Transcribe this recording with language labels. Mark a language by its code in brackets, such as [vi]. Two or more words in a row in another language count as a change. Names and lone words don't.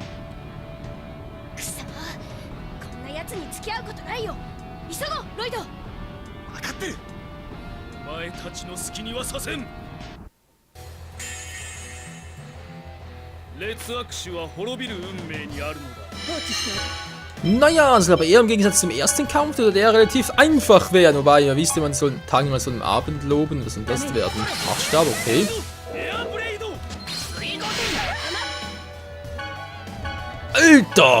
[ja] くそ、こんな奴に付き合うことないよ。急ごう、ロイド。分かってる。お前たちの好きにはさせん。劣悪種は滅びる運命にあるのだ。 [de] Naja, also aber eher im Gegensatz zum ersten Kampf, der relativ einfach wäre. Wobei, ihr wisst, man soll tagemal so einen Abend loben. Was soll das werden? Machtstab, okay. Alter!